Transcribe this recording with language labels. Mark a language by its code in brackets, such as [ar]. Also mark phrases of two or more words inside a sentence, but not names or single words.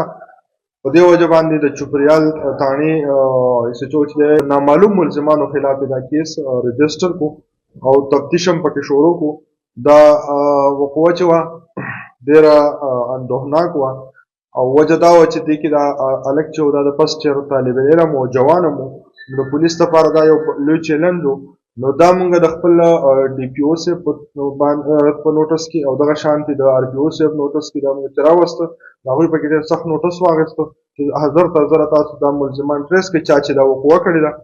[ps] په دې وجه باندې د چوپریال تاڼې ایس ایچ او چې دی نامعلوم ملزمانو خلاف دا [en] case register [ps] کو او تفتیش هم پکې شروع کو. دا وقوعه چې وه ډېره اندوهناک وه، او وجه دا وه چې دې کې دا هلک چې و دا د [en] first year [ps] طالب علم و، جوان هم و. د پولیس لپاره دا یو لوی چیلنج و. نو دا مونږ د خپل ډي پي او صاحب په نوټس کې او دغه شانتې د آر پي او صاحب نوټس کې دا مونږ ته راوسته. د هغوی پکې ډېر سخت نوټس واخیسته چې حضر ته حضره تاسو دا ملزمان ټریس کړئ چا چې دا وقوعه کړې ده.